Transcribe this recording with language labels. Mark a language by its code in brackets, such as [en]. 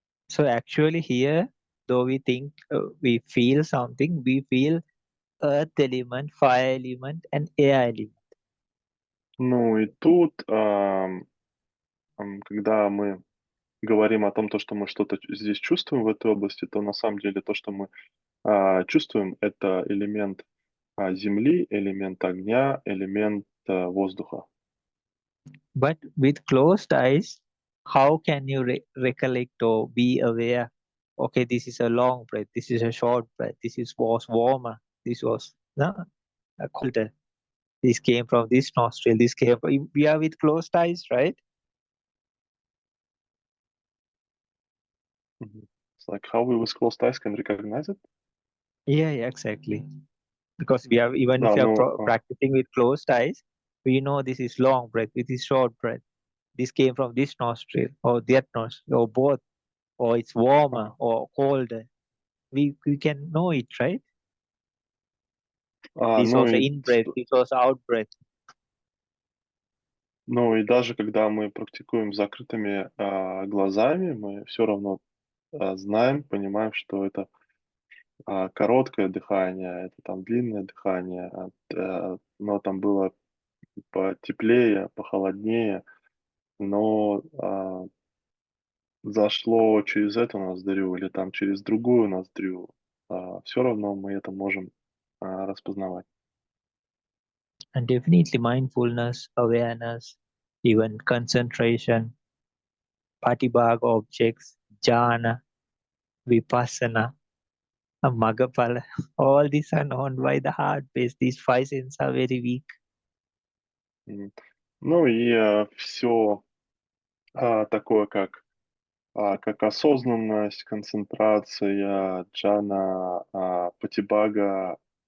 [en] So actually here, though we think we feel something, we feel earth element, fire element, and air element. [ru] Ну и тут, когда мы говорим о том, то, что мы что-то здесь чувствуем в этой области, то на самом деле то, что мы чувствуем, это элемент земли, элемент огня, элемент воздуха. [en] But with closed eyes, how can you recollect or be aware? Okay, this is a long breath. This is a short breath. Was warmer. This was colder. This came from this nostril. This came from. We are with closed eyes, right? It's like how we with closed eyes can recognize it. Yeah, exactly. Because we are even if [ru] Да, [en] you are ну, practicing with closed eyes, we know this is long breath. This is short breath. This came from this nostril or that nostril or both, or it's warmer or colder. We can know it, right? This ну was [ru] и [en] in breath, this was out breath. [ru] Ну и даже когда мы практикуем с закрытыми глазами, мы все равно знаем, понимаем, что это короткое дыхание, это там длинное дыхание, но там было потеплее, похолоднее, но зашло через эту ноздрю или там через другую ноздрю, все равно мы это можем распознавать. [en] And definitely mindfulness, awareness, even concentration, patibhaga objects, jhana, vipassana, magapala, all these are known by the heart base. These five senses are very weak. М. [ru] Ну и все такое, как осознанность, концентрация, джана, патибага,